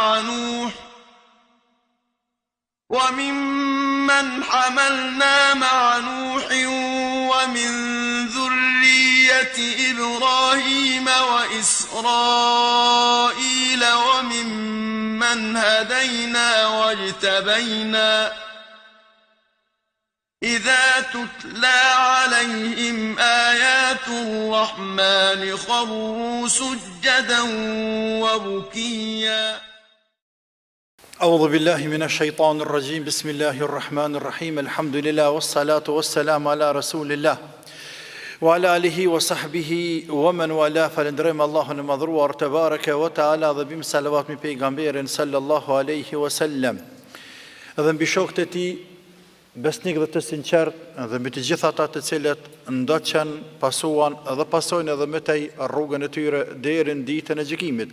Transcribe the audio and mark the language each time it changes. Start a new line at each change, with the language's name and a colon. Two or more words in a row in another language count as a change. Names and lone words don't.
Arabic: مع نوح ومن ذرية إبراهيم وإسرائيل وممن هدينا واجتبينا إذا تتلى عليهم آيات الرحمن خروا سجدا وبكيا. أعوذ بالله من الشيطان الرجيم. بسم الله الرحمن الرحيم. الحمد لله والصلاة والسلام على رسول الله وعلى آله وصحبه ومن والاه.
Albanian: Falënderojmë Allahun e madhruar
Arabic: تبارك وتعالى
Albanian: dhe bim salavat me pejgamberin
Arabic: صلى الله عليه وسلم.
Albanian: Dhe mbi shokët e tij besnik dhe të sinqert dhe mbi të gjithë ata të cilët ndoqën, pasuan dhe pasojnë edhe me tej rrugën e tyre deri në ditën e gjykimit.